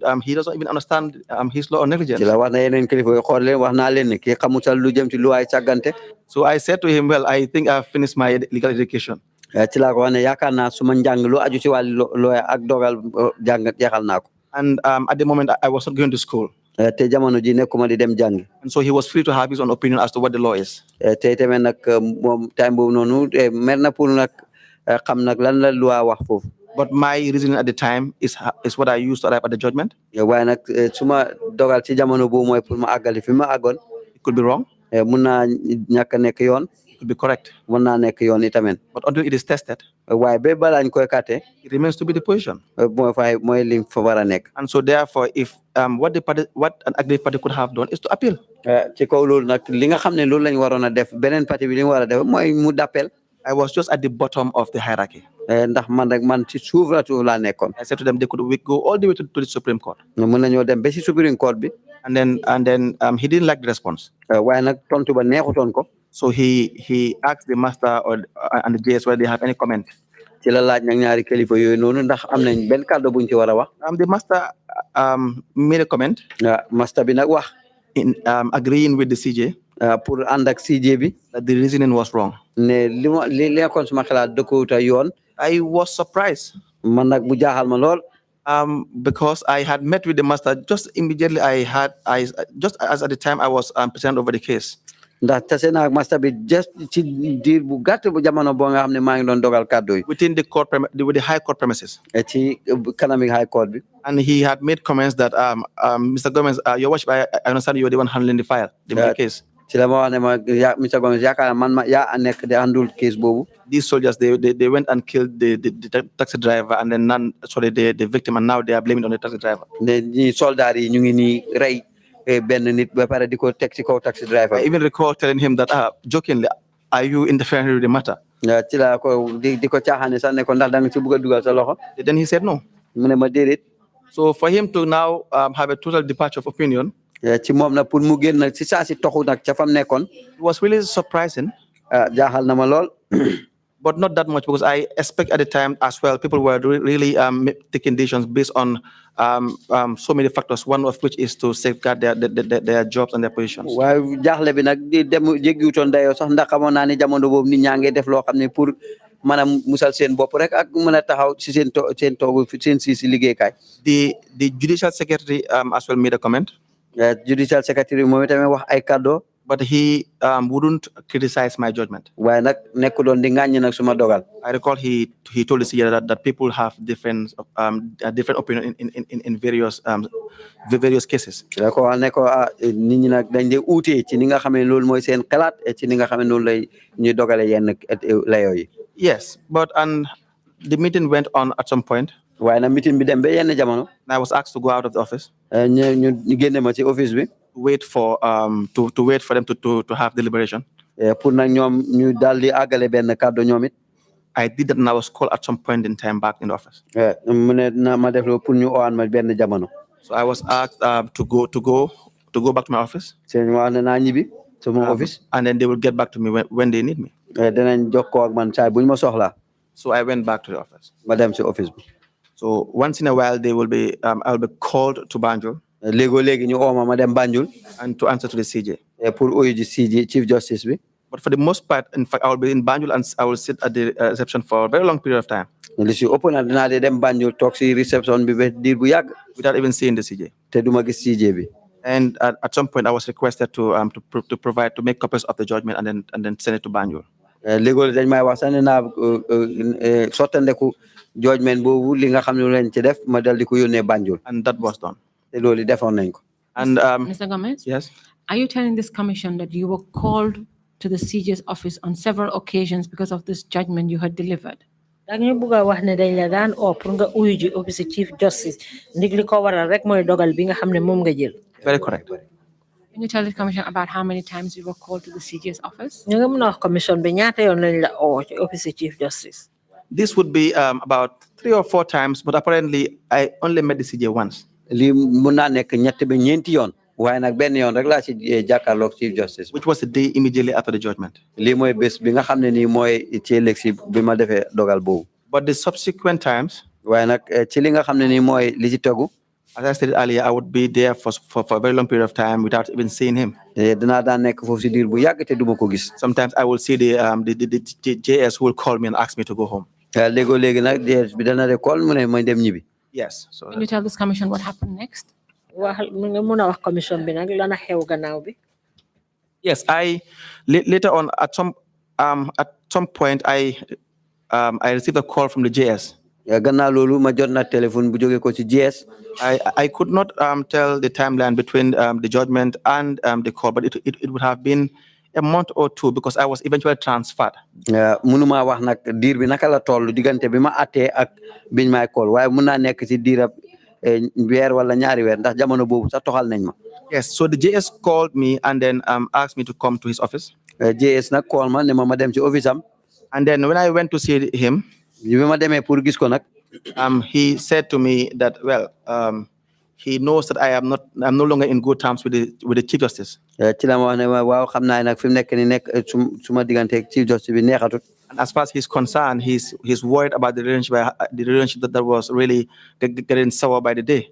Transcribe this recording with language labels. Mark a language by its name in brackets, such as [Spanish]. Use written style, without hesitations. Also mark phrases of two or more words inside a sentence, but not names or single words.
[English] He doesn't even understand his law on negligence." [Wolof] ci la wax na yeneen kilifa yi xool leen wax naa leen ne kii xamutal lu jëm ci lu ay càggante. [English] So I said to him, "Well, I think I've finished my legal education." [Wolof] ci laa ko wax ne yaakaar naa su ma njàng lu aju ci wàllu loo ak dogal jàng jeexal naa ko. [English] And at the moment, I was not going to school. [Wolof] te jamono ji nekkuma di dem jàngi. [English] And so he was free to have his own opinion as to what the law is. [Wolof] te tamit nag moom time boobu noonu mer na pour nag xam nag lan la loi wax foofu. [English] But my reasoning at the time is what I used to arrive at the judgment. [Wolof] waaye nag su ma dogal ci jamono boobu mooy pour ma àggali fi ma àggoon. [English] It could be wrong. [Wolof] mun naa ñàkk a nekk yoon. [English] It could be correct. [Wolof] mun naa nekk yoon itamit. [English] But until it is tested, [Wolof] waaye ba balaañ koy kàtte. [English] it remains to be the position. [Wolof] mooy li fa war a nekk. [English] And so therefore, if what an aggrieved party could have done is to appeal. [Wolof] ci kaw loolu nag li nga xam ne loolu lañ waroon a def beneen parti bi li mu war a def mooy mu d'appel. [English] I was just at the bottom of the hierarchy. [Wolof] ndax man ci suuf laa nekkoon. [English] I said to them, they could go all the way to the Supreme Court. [Wolof] mën nañoo dem ba si [English] Supreme Court [Wolof] bi. [English] And then he didn't like the response. [Wolof] waaye nag tontu ba neexutoon ko. [English] So he asked the master and the JS whether they have any comment. [Wolof] ci la laaj nag ñaari kilifa yooyu noonu ndax am nañ benn kàddu buñ ci war a wax. [English] The master made a comment. [Wolof] master bi nag wax. [English] In agreeing with the CJ. [Wolof] pour ànd ak CJ bi. [English] That the reasoning was wrong. [Wolof] ne li nekkoon suma xalaat dëkkuwut a yoon. [English] I was surprised. [Wolof] man nag bu jaaxal ma lool. [English] Because I had met with the master just immediately. Just as at the time I was president over the case. [Wolof] ndax tase naa ak master bi just ci diir bu gàtt bu jamono boo nga xam ne maa ngi doon dogal kàddu yi. [English] Within the court with the high court premises. [Wolof] ci kanami [English] high court [Wolof] bi. [English] And he had made comments that Mr. Gomez, your worship, I understand you were the one handling the file, the case. [Wolof] ci la ma wax ne ma Mr. Gomez yaakaar man ma yaa nekk di [English] handle case [Wolof] boobu. [English] These soldiers they went and killed the taxi driver and then the victim, and now they are blaming on the taxi driver. [Wolof] ne ñi soldat yi ñu ngi nii rey benn nit ba pare di ko teg ci kaw [English] taxi driver. I even recall telling him that jokingly, are you interfering with the matter? [Wolof] ci la ko di ko caaxaane sax ne ko ndax da nga ci bëgg a dugal sa loxo. [English] Then he said no. [Wolof] mu ne ma déedéet. [English] So for him to now have a total departure of opinion. [Wolof] ci moom nag pour mu génn ci saa si toxu nag ca fam nekkoon. [English] It was really surprising. [Wolof] jaaxal na ma lool. [English] But not that much, because I expect at the time as well people were really taking decisions based on so many factors, one of which is to safeguard their jobs and their positions. [Wolof] waaye jaaxle bi nag di dem jéggiwutoon dayoo sax ndax xamoon naa ne jamono boobu nit ñaa ngi def loo xam ne pour mën a musal seen bopp rek ak mën a taxaw si seen toogu seen si liggéeykaay. [English] The judicial secretary as well made a comment. Judicial secretary [Wolof] moom itamit wax ay kàddu. [English] But he wouldn't criticize my judgment. [Wolof] waaye nag nekku doon di ŋàññi nag suma dogal. [English] I recall he told the CJ that people have different opinion in various cases. [Wolof] da ko wax ne ko nit ñi nag dañ dee uute ci ni nga xam ne loolu mooy seen xalaat ci ni nga xam ne noonu lay ñuy dogale yenn layoo yi. [English] Yes, but the meeting went on at some point. [Wolof] waaye nag meeting bi dem ba yenn jamono. [English] I was asked to go out of the office. [Wolof] ñu génne ma ci office bi. [English] Wait for them to have deliberation. [Wolof] pour nag ñoom ñu daal di àggale benn kàddu ñoom it. [English] I did that, and I was called at some point in time back in the office. [Wolof] mu ne na ma def loolu pour ñu owaan ma benn jamono. [English] So I was asked to go back to my office. [Wolof] seen wax ne naa ñibbi sama office. [English] And then they will get back to me when they need me. [Wolof] danañ jokkoo ak man saa buñ ma soxlaa. [English] So I went back to the office. [Wolof] ma dem si office bi. [English] So once in a while I will be called to Banjul. [Wolof] léegi ñu ooma ma dem Banjul. [English] And to answer to the CJ. [Wolof] pour uyu ji CJ [English] Chief Justice [Wolof] bi. [English] But for the most part, in fact, I will be in Banjul and I will sit at the reception for a very long period of time. [Wolof] li si ëpp na dinaa de dem Banjul toog si reception bi ba diir bu yàgg. [English] Without even seeing the CJ. [Wolof] te duma gis CJ bi. [English] And at some point, I was requested to make copies of the judgment and then send it to Banjul. [Wolof] léegi dañ may wax sax ne naa sottandeku judgment boobu li nga xam ne lañ ci def ma dal di ko yónnee Banjul. [English] And that was done. [Wolof] te loolu defoon nañ ko. [English] And Mr. Gomez? Yes. Are you telling this commission that you were called to the CJ's office on several occasions because of this judgment you had delivered? [Wolof] dañu bëgg a wax ne dañ la daan pour nga uyu ji office [English] Chief Justice [Wolof] ndig li ko waral rek mooy dogal bi nga xam ne moom nga jël. [English] Very correct. Can you tell the commission about how many times you were called to the CJ's office? [Wolof] ñu nga mën a wax commission bi ñaata yoon lañ la ci office [English] Chief Justice. This would be about 3 or 4 times, but apparently I only met the CJ once. [Wolof] lii mun naa nekk ñett ba ñeenti yoon. waaye nag benn yoon rek laa ci jàkkaarloog [English] Chief Justice which was the day immediately after the judgment. [Wolof] lii mooy bés bi nga xam ne nii mooy ci ëllëg si bi ma defee dogal boobu [English] But the subsequent times, [Wolof] waaye nag ci li nga xam ne nii mooy li ci tegu [English] as I stated earlier, I would be there for a very long period of time without even seeing him. [Wolof] dinaa daan nekk foofu si diir bu yàgg te duma ko gis [English] Sometimes I will see the JS who will call me and ask me to go home. [Wolof] léegoo léegi nag DS bi dana de kool mu ne mooy dem ñibbi [English] Yes. So Can you tell this commission what happened next? [Wolof] wax nga mun a wax commission bi nag lana xew gannaaw bi. [English] yes, I later on at some point I received a call from the JS. [Wolof] gannaaw loolu ma jot na téléphone bu jógee ko ci GS [English] I could not tell the timeline between the judgment and the call, but it would have been a month or two because I was eventually transferred. [Wolof] mënuma wax nag diir bi naka la toll diggante bi ma attee ak biñ may call waaye mun naa nekk ci diirab weer wala ñaari weer ndax jamono boobu sax toxal nañ ma. [English] Yes, so the JS called me and then asked me to come to his office. [Wolof] JS nag call ma ne ma dem ci office am. [English] And then when I went to see him, [Wolof] bi ma demee pour gis ko nag. [English] He said to me that, well, he knows that I'm no longer in good terms with the Chief Justice. [Wolof] ci la ma wax ne waaw xam naa nag fi mu nekk ni nekk suma digganteeg [English] Chief Justice [Wolof] bi neexatut. [English] And as far as he's concerned, he's worried about the relationship that was really getting sour by the day.